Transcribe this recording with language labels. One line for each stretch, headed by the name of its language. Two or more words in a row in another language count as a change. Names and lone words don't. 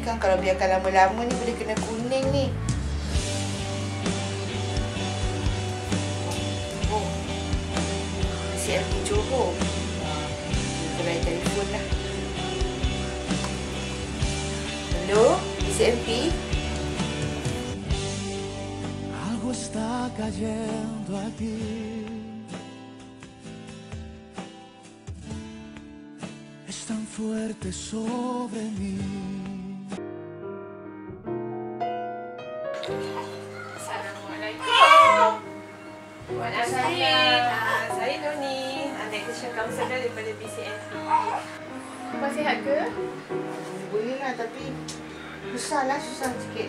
Malay: Kan kalau biarkan lama-lama ni boleh kena kuning ni. Oh, CLP Johor. Kita bayar telefon lah. Hello, CLP.
Spanish: Algo está cayendo aquí. Es tan fuerte sobre mí.
Malay: Assalamualaikum. Puan Asri. Saya Noni,
English: Nutrition Counselor
Malay: daripada BCNP. Puan sihat ke? Boleh lah tapi susah sikit.